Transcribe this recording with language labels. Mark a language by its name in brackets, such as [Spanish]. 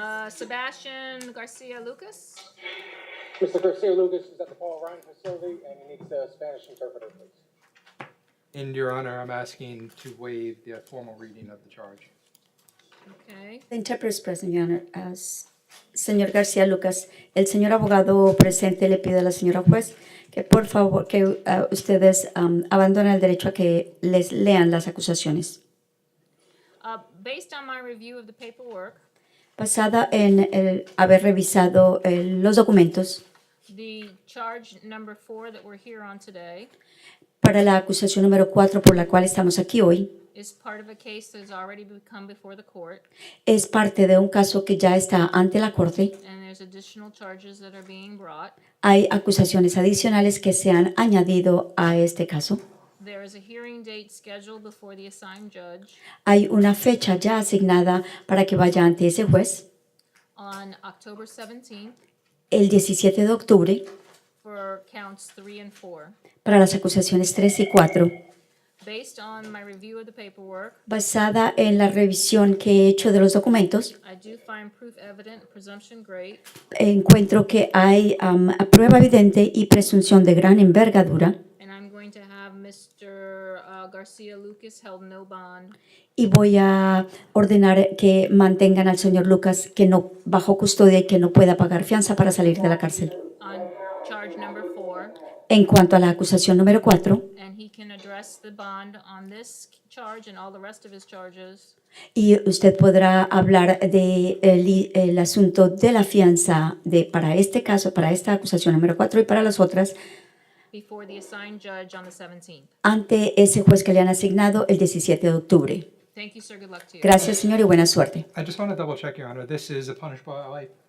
[English] Sebastian Garcia Lucas. Mr. Garcia Lucas is at the Paul Ryan facility and he needs a Spanish interpreter, please. And Your Honor, I'm asking to waive the formal reading of the charge. Okay. The interpreter is present, Your Honor. [Spanish] Señor García Lucas, el señor abogado presente le pide a la señora juez que por favor que ustedes abandonen el derecho a que les lean las acusaciones. [English] Based on my review of the paperwork, [Spanish] Basada en el haber revisado los documentos [English] the charge number 4 that we're here on today [Spanish] para la acusación número 4 por la cual estamos aquí hoy, [English] is part of a case that has already come before the court, [Spanish] es parte de un caso que ya está ante la corte. [English] and there's additional charges that are being brought. [Spanish] Hay acusaciones adicionales que se han añadido a este caso. [English] There is a hearing date scheduled before the assigned judge [Spanish] Hay una fecha ya asignada para que vaya ante ese juez [English] on October 17th [Spanish] el 17 de octubre [English] for counts 3 and 4. [Spanish] para las acusaciones 3 y 4. [English] Based on my review of the paperwork, [Spanish] Basada en la revisión que he hecho de los documentos, [English] I do find proof evident, presumption great, [Spanish] encuentro que hay prueba evidente y presunción de gran envergadura [English] and I'm going to have Mr. Garcia Lucas held no bond [Spanish] y voy a ordenar que mantengan al señor Lucas que no bajo custodia y que no pueda pagar fianza para salir de la cárcel. [English] on charge number 4, [Spanish] En cuanto a la acusación número 4, [English] and he can address the bond on this charge and all the rest of his charges [Spanish] y usted podrá hablar de el asunto de la fianza para este caso, para esta acusación número 4 y para las otras [English] before the assigned judge on the 17th. [Spanish] ante ese juez que le han asignado el 17 de octubre. [English] Thank you, sir. Good luck to you. [Spanish] Gracias, señor, y buena suerte. [English] I just want to double check, Your Honor. This is a punishable life.